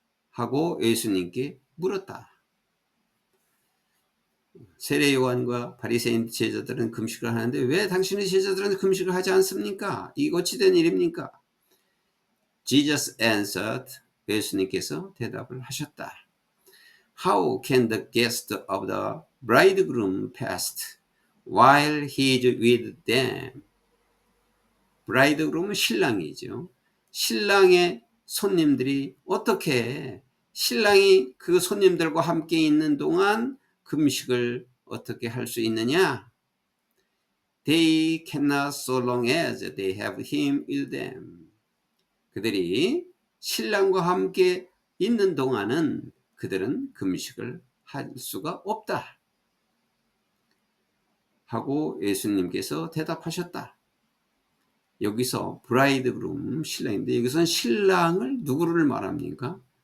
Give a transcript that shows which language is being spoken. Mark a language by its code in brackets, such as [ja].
[ko] 하고 예수님께 물었다. 세례 요한과 바리새인 제자들은 금식을 하는데 왜 당신의 제자들은 금식을 하지 않습니까? 이거 어찌 된 일입니까? [en] Jesus answered. [ko] 예수님께서 대답을 하셨다. [en] How can the guest of the bridegroom fast while he is with them? [ko] 브라이드그룸은 신랑이죠. 신랑의 손님들이 어떻게 신랑이 그 손님들과 함께 있는 동안 금식을 어떻게 할 수 있느냐? [en] They cannot so long as they have him with them. [ko] 그들이 신랑과 함께 있는 동안은 그들은 금식을 할 수가 없다. 하고 예수님께서 대답하셨다. 여기서 브라이드그룸 신랑인데 여기서는 신랑을 누구를 말합니까?